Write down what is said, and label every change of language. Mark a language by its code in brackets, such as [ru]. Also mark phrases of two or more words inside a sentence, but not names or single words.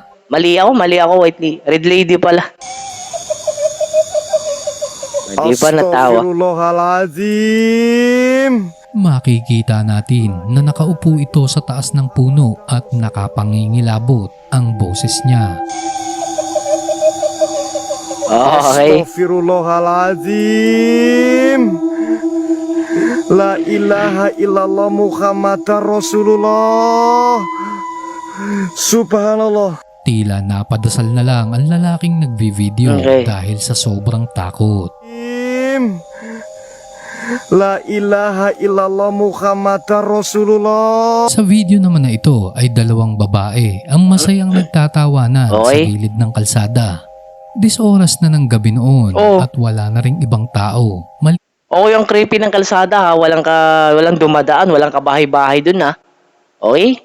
[tl] Mali ako, [en] white lady. Red lady [tl] pala. Hindi pa natawa. [ar] أستغفر الله العظيم. [tl] Makikita natin na nakaupo ito sa taas ng puno at nakapangingilabot ang boses niya. [en] Okay. [ar] أستغفر الله العظيم. لا إله إلا الله محمد رسول الله. سبحان الله. [tl] Tila napadasal na lang ang lalaking nagvi-video [en] Okay. [tl] dahil sa sobrang takot. [ar] لا إله إلا الله محمد رسول الله. [tl] Sa video naman na ito ay dalawang babae ang masayang nagtatawanan sa [en] Okay. [tl] gilid ng kalsada. 10 oras na ng gabi noon Oh. at wala na ring ibang tao. Oo, yung creepy ng kalsada ha. Walang dumadaan, walang kabahay-bahay dun ha. [en] Okay?